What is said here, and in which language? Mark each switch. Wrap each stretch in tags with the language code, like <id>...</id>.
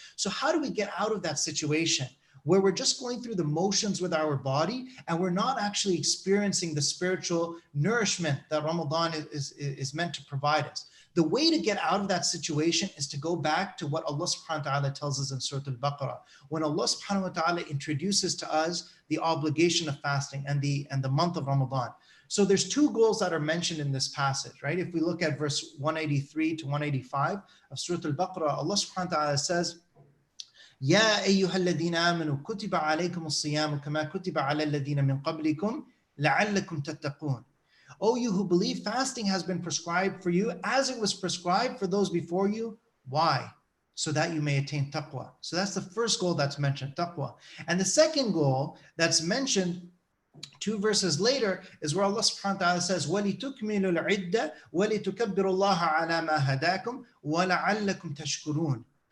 <en>So how do we get out of that situation where we're just going through the motions with our body and we're not actually experiencing the spiritual nourishment that Ramadan is meant to provide us? The way to get out of that situation is to go back to what Allah subhanahu wa ta'ala tells us in Surah Al-Baqarah, when Allah subhanahu wa ta'ala introduces to us the obligation of fasting and the month of Ramadan. So there's two goals that are mentioned in this passage, right? If we look at verse 183 to 185 of Surah Al-Baqarah, Allah subhanahu wa ta'ala says,</en> <ar>يا أيها الذين آمنوا كتب عليكم الصيام كما كتب على الذين من قبلكم لعلكم تتقون.</ar> <en>O you who believe, fasting has been prescribed for you as it was prescribed for those before you. Why? So that you may attain taqwa. So that's the first goal that's mentioned, taqwa. And the second goal that's mentioned 2 verses later is where Allah subhanahu wa ta'ala says,</en> <ar>وَلِتُكْمِلُوا الْعِدَّةَ وَلِتُكَبِّرُوا اللَّهَ عَلَى مَا هَدَاكُمْ وَلَعَلَّكُمْ تَشْكُرُونَ.</ar>